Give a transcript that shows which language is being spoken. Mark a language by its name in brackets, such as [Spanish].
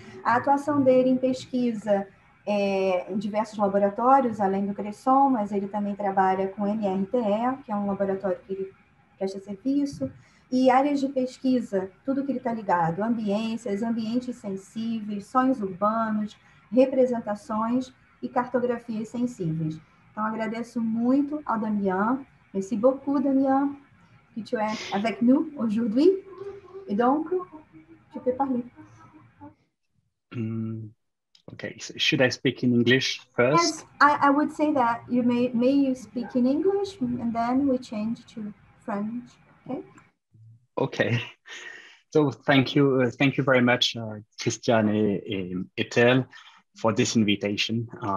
[Portuguese] A atuação dele em pesquisa em diversos laboratórios, além do Cresson, mas ele também trabalha com o MRTE, que é um laboratório que ele presta serviço, e áreas de pesquisa, tudo que ele está ligado, ambiências, ambientes sensíveis, sonhos urbanos, representações e cartografias sensíveis. Então, agradeço muito ao Damien. [French] Merci beaucoup, Damien, que tu es avec nous aujourd'hui. Et donc, tu peux parler. [English] Okay, so should I speak in English first? Yes, I would say that you may you speak in English and then we change to French, okay? Okay, so thank you very much, Christiane Etel, for this invitation.